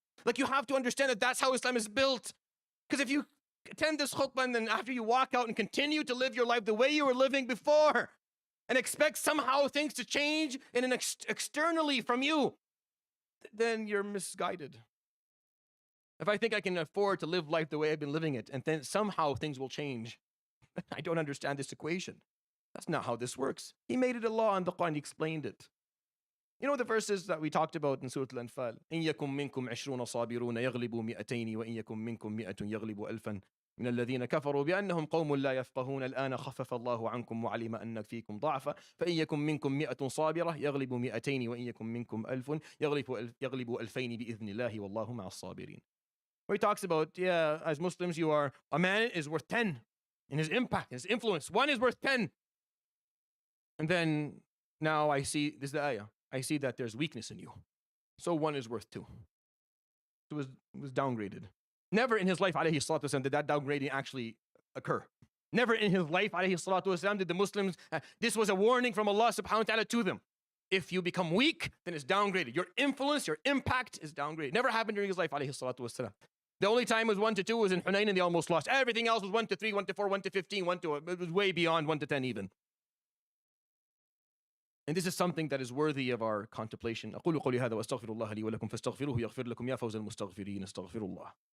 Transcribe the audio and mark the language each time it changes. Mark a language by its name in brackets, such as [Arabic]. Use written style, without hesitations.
[English] Like, you have to understand that that's how Islam is built. Because if you attend this khutbah and then after you walk out and continue to live your life the way you were living before and expect somehow things to change in an externally from you, then you're misguided. If I think I can afford to live life the way I've been living it and then somehow things will change, I don't understand this equation. That's not how this works. He made it a law in the Quran. He explained it. You know the verses that we talked about in Surah Al-Anfal? [Arabic] إن يكن منكم 20 صابرون يغلبوا 200 وإن يكن منكم 100 يغلبوا 1000 من الذين كفروا بأنهم قوم لا يفقهون الآن خفف الله عنكم وعلم أن فيكم ضعفا فإن يكن منكم 100 صابرة يغلبوا 200 وإن يكن منكم 1000 يغلبوا 2000 بإذن الله والله مع الصابرين. [English] Where he talks about, as Muslims, a man is worth 10 in his impact, his influence. One is worth 10. And then now I see, this is the ayah, I see that there's weakness in you. So one is worth 2. So it was downgraded. Never in his life, alayhi salatu wasalam, did that downgrading actually occur. Never in his life, alayhi salatu wasalam, did the Muslims, this was a warning from Allah subhanahu wa ta'ala to them. If you become weak, then it's downgraded. Your influence, your impact is downgraded. Never happened during his life, alayhi salatu wasalam. The only time it was 1 to 2 was in Hunayn and they almost lost. Everything else was 1 to 3, 1 to 4, 1 to 15, it was way beyond 1 to 10 even. And this is something that is worthy of our contemplation. [Arabic] أقول قولي هذا وأستغفر الله لي ولكم فاستغفروه يغفر لكم يا فوز المستغفرين استغفر الله.